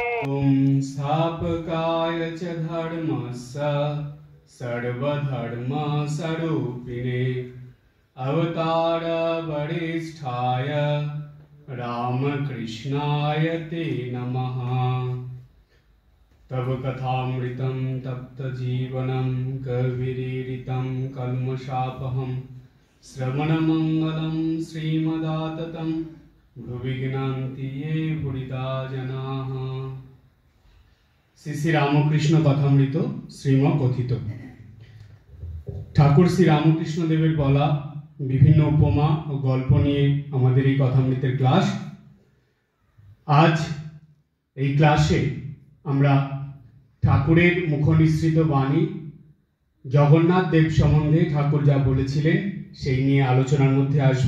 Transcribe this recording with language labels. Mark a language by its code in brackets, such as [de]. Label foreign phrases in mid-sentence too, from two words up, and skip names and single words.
[sa] ॐ स्थापकाय च धर्मस्य सर्वधर्मस्वरूपिणे अवतार वरिष्ठाय रामकृष्णाय ते नमः। तव कथामृतं तप्तजीवनं कविरीडितं कल्मषापहं श्रवणमङ्गलं श्रीमदाततं भुवि ज्ञान्ति ये भुरिदा जनाः। [bn] শ্রী শ্রী রামকৃষ্ণ কথামৃত শ্রীম কথিত। ঠাকুর শ্রী রামকৃষ্ণ দেবের বলা বিভিন্ন উপমা ও গল্প নিয়ে আমাদের এই কথামৃতের ক্লাস। আজ এই ক্লাসে আমরা ঠাকুরের মুখনিসৃত বাণী জগন্নাথ দেব সম্বন্ধে ঠাকুর যা বলেছিলেন সেই নিয়ে আলোচনার মধ্যে আসব।